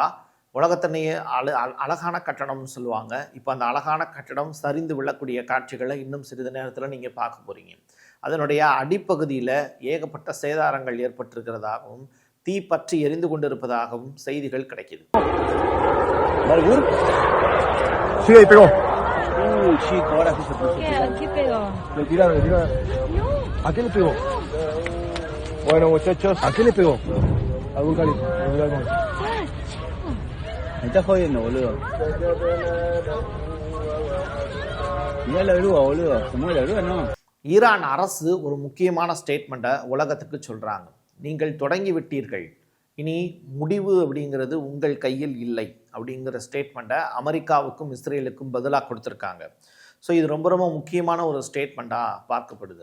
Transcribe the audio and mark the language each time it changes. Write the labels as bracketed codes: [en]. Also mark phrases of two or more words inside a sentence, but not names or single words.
[ta] உலகத்திலேயே அழகான கட்டடம்னு சொல்லுவாங்க. இப்போ அந்த அழகான கட்டடம் சரிந்து விழக்கூடிய காட்சிகளை இன்னும் சிறிது நேரத்தில் நீங்கள் பார்க்க போகிறீங்க. அதனுடைய அடிப்பகுதியில் ஏகப்பட்ட சேதாரங்கள் ஏற்பட்டிருக்கிறதாகவும் தீ பற்றி எரிந்து கொண்டிருப்பதாகவும் செய்திகள் கிடைக்கிது. [es] Chico, ahora sí se puso. ¿Qué pegó? Le tiraron. No. ¿A qué le pegó? Bueno, muchachos. ¿A qué le pegó? Algún calibre. Me estás jodiendo, boludo. Mirá la grúa, boludo. ¿Se mueve la grúa? No. [ta] ஈரான் அரசு ஒரு முக்கியமான ஸ்டேட்மெண்ட்டை உலகத்துக்கு சொல்கிறாங்க. நீங்கள் தொடங்கி விட்டீர்கள், இனி முடிவு அப்படிங்கிறது உங்கள் கையில் இல்லை அப்படிங்கிற ஸ்டேட்மெண்ட்டை அமெரிக்காவுக்கும் இஸ்ரேலுக்கும் பதிலாக கொடுத்துருக்காங்க. ஸோ இது ரொம்ப ரொம்ப முக்கியமான ஒரு ஸ்டேட்மெண்ட்டாக பார்க்கப்படுது.